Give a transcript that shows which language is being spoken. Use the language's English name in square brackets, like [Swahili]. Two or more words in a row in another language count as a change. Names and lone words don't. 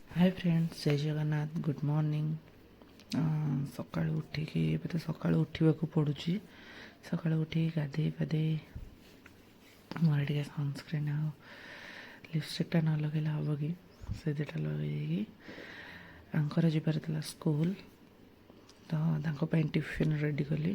[English] Hi friends, [Odia] ଜୟ ଜଗନ୍ନାଥ। [English] Good morning. [Odia] ସକାଳୁ ଉଠିକି ଏବେ ତ ସକାଳୁ ଉଠିବାକୁ ପଡ଼ୁଛି। ସକାଳୁ ଉଠିକି ଗାଧେଇ ପାଧେଇ ମୋର ଟିକେ ସନସ୍କ୍ରିନ୍ ଆଉ ଲିପଷ୍ଟିକ୍ଟା ନ ଲଗେଇଲେ ହେବ କି, ସେ ଦୁଇଟା ଲଗେଇକି ଆଙ୍କର ଯିବାର ଥିଲା ସ୍କୁଲ, ତ ତାଙ୍କ ପାଇଁ [English] tiffin ready [Odia] କଲି।